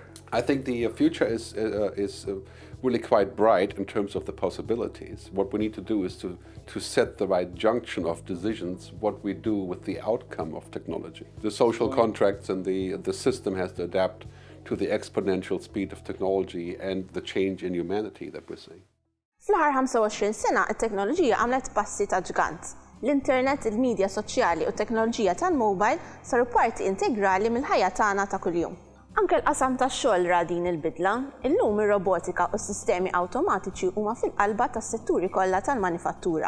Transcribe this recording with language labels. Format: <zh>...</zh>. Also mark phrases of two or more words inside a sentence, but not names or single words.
<en>I think the future is really quite bright in terms of the possibilities. What we need to do is to set the right junction of decisions, what we do with the outcome of technology. The social contracts and the system has to adapt to the exponential speed of technology and the change in humanity that we're seeing.</en> <mt>Fl-aħħar 25 sena, it-teknoloġija għamlet passi ta' ġgant. L-internet, il-medja soċjali u t-teknoloġija tal-mobile saru parti integrali mill-ħajja tagħna ta' kuljum. Anke l-qasam tax-xogħol ra din il-bidla, illum ir-robotika u s-sistemi awtomatiċi huma fil-qalba tas-setturi kollha tal-manifattura.</mt>